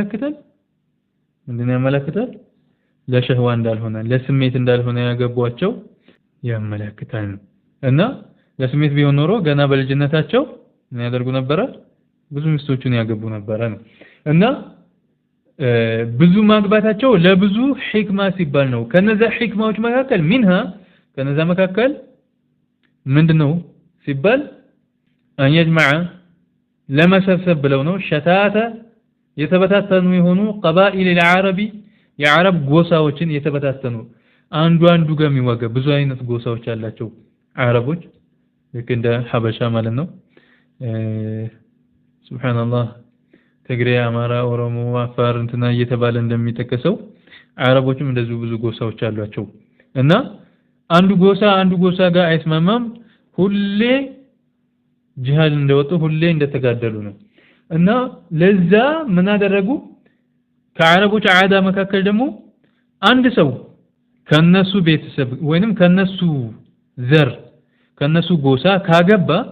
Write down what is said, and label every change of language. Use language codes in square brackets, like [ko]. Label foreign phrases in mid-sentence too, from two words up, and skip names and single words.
[am] ያመለክታል ለሸህዋ እንዳልሆነ ለስሜት እንዳልሆነ ያገቧቸው ያመለክታል እና ለስሜት ቢሆን ኖሮ ገና በልጅነታቸው ምን ያደርጉ ነበር ብዙ ሚስቶችን ያገቡ ነበር ነው እና ብዙ ማግባታቸው ለብዙ ሒክማ ሲባል ነው ከነዛ ሒክማዎች መካከል منها ከነዛ መካከል ምንድነው ሲባል [ar] أن يجمع [am] ለመሰብሰብ ብለው ነው ሸታተ የተበታተኑ የሆኑ [ar] قبائل العرب [am] የአረብ ጎሳዎችን የተበታተኑ አንዱ ጋር የሚዋጋ ብዙ አይነት ጎሳዎች አላቸው አረቦች ልክ እንደ ሐበሻ ማለት ነው ሱብሃንአላህ ትግሬ አማራ ኦሮሞ አፋር እንትና እየተባለ እንደሚጠቀሰው አረቦችም እንደዚህ ብዙ ጎሳዎች አሏቸው እና አንዱ ጎሳ ጋር አይስማማም ሁሌ ጂሃድ እንደወጡ ሁሌ እንደተጋደሉ ነው እና ለዛ ምን አደረጉ ከአረቦች አዳ መካከል ደግሞ አንድ ሰው ከነሱ ቤተሰብ ወይንም ከነሱ ዘር ከነሱ ጎሳ ካገባ